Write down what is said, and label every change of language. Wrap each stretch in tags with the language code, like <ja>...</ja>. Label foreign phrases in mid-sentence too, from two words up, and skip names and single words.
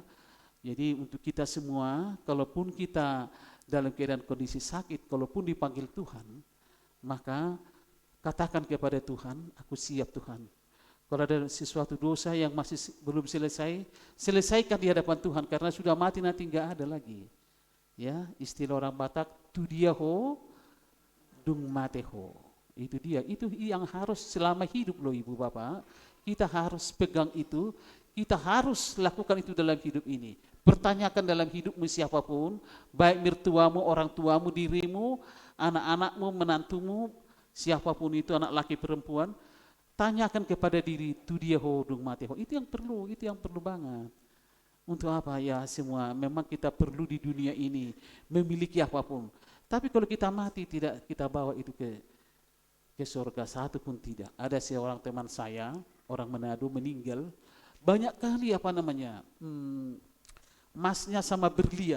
<id>Jadi untuk kita semua, kalaupun kita dalam keadaan kondisi sakit, kalaupun dipanggil Tuhan, maka katakan kepada Tuhan, aku siap Tuhan. Kalau ada sesuatu dosa yang masih belum selesai, selesaikan di hadapan Tuhan, karena sudah mati nanti enggak ada lagi. Ya, istilah orang Batak,</id> <bbc>tu dia ho, dung mate ho.</bbc> <id>Itu dia, itu yang harus selama hidup loh Ibu Bapak. Kita harus pegang itu, kita harus lakukan itu dalam hidup ini. Pertanyakan dalam hidupmu siapapun, baik mertuamu, orang tuamu, dirimu, anak-anakmu, menantumu, siapapun itu, anak laki perempuan, tanyakan kepada diri,</id> <bbc>tu dia ho dung mate ho.</bbc> <id>Itu yang perlu banget. Untuk apa ya semua, memang kita perlu di dunia ini memiliki apapun. Tapi kalau kita mati tidak kita bawa itu ke surga, satu pun tidak. Ada seorang teman saya, orang Manado, meninggal. Banyak kali emasnya sama berlian.</id>